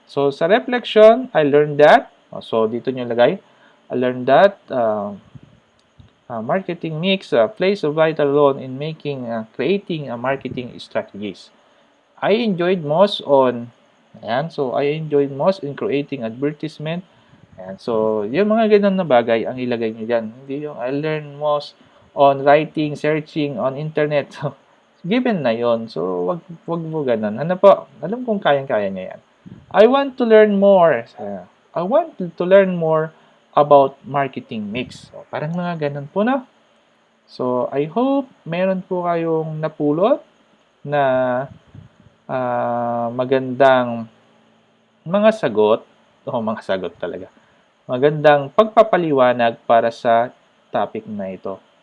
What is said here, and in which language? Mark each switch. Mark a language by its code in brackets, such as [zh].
[tl] So, sa reflection, [en] I learned that. [tl] So, dito nyo lagay. [en] I learned that marketing mix plays a vital role in creating marketing strategies. I enjoyed most on, ayan, so I enjoyed most in creating advertisement. [tl] Ayan, so yung mga ganun na bagay ang ilagay nyo dyan. Hindi yung [en] I learned most on writing, searching on internet. [tl] So, given na yon. So, wag mo ganun. Ano po? Alam kong kayang-kaya niya yan. [en] I want to learn more. I want to learn more about marketing mix. [tl] So, parang mga ganun po na. So, I hope meron po kayong napulot na magandang mga sagot. Mga sagot talaga. Magandang pagpapaliwanag para sa topic na ito.